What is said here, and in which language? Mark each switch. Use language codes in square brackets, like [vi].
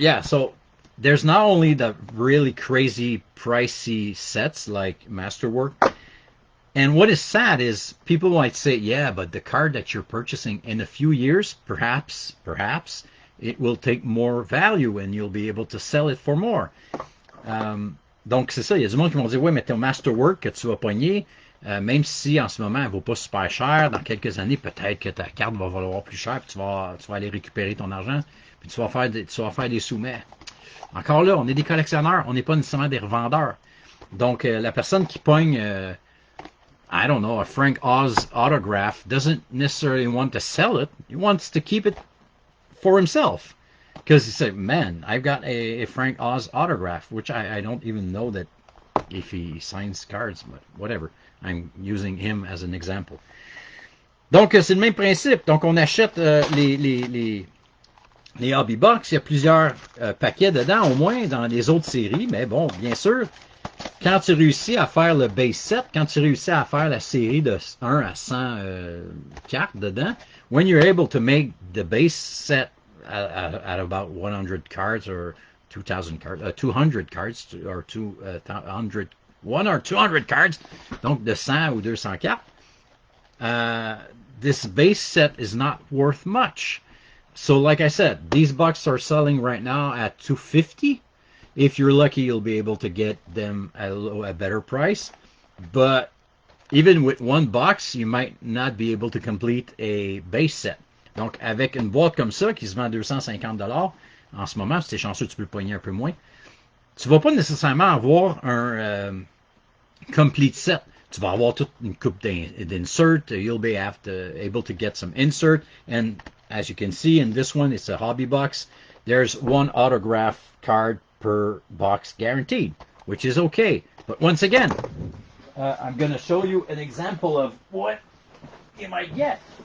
[en] Yeah, so there's not only the really crazy pricey sets like Masterwork, and what is sad is people might say, yeah, but the card that you're purchasing in a few years, perhaps, it will take more value and you'll be able to sell it for more. [fr] Donc, c'est ça. Il y a du monde qui vont dire, oui, mais ton Masterwork que tu vas pogner, même si en ce moment, elle ne vaut pas super cher, dans quelques années, peut-être que ta carte va valoir plus cher, puis tu vas aller récupérer ton argent, puis tu vas faire des sous. Mais encore là, on est des collectionneurs, on n'est pas nécessairement des revendeurs. Donc, la personne qui pogne, [en] I don't know, a Frank Oz autograph doesn't necessarily want to sell it. He wants to keep it for himself. Because he said, man, I've got a Frank Oz autograph, which I don't even know that if he signs cards, but whatever. I'm using him as an example. [fr] Donc, c'est le même principe. Donc, on achète les Hobby Box. Il y a plusieurs paquets dedans, au moins, dans les autres séries. Mais bon, bien sûr, quand tu réussis à faire le base set, quand tu réussis à faire la série de 1 à 100 cartes dedans, [en] when you're able to make the base set at about 100 cards or 2,000 cards, 200 cards or 200, 1 or 200 cards, [fr] donc de 100 ou 200 cartes, [en] this base set is not worth much. So like I said, these boxes are selling right now at $250. If you're lucky, you'll be able to get them at a better price. But even with one box, you might not be able to complete a base set. [fr] Donc, avec une boîte comme ça, qui se vend 250$ en ce moment, si t'es chanceux, tu peux le pogner un peu moins, tu vas pas nécessairement avoir un complete set. Tu vas avoir toute une coupe d'insert. [en] You'll be able to get some insert. And as you can see in this one, it's a hobby box. There's one autograph card per box guaranteed, which is okay. But once again, I'm going to show you an example of what you might get.